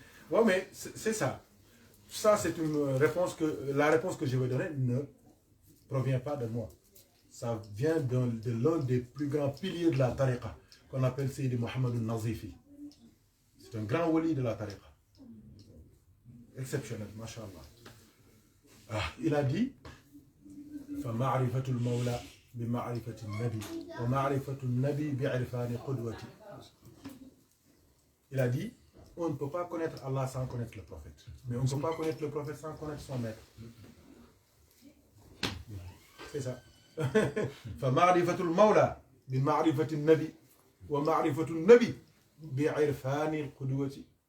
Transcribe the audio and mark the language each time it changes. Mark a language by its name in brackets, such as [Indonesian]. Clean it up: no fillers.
[French] Ouais, mais c'est ça. Ça, c'est une réponse que... La réponse que je vais donner ne provient pas de moi. Ça vient de l'un des plus grands piliers de la tariqa, qu'on appelle Sidi Mohamed al-Nazifi. C'est un grand wali de la tariqa. Exceptionnel, mashallah. Il a dit [Arabic] فَمَعْرِفَةُ الْمَوْلَى بِمَعْرِفَةِ النَّبِي وَمَعْرِفَةُ النَّبِي بِعِرْفَانِ قُدْوَتِ. [French] Il a dit, on ne peut pas connaître Allah sans connaître le prophète. Mais on ne peut pas connaître le prophète sans connaître son maître. C'est ça. [Arabic] فَمَعْرِفَةُ الْمَوْلَى بِمَعْرِفَةِ النَّبِي وَمَعْرِفَةُ النَّبِي بِعِرْفَانِ الْقُدْوَةِ.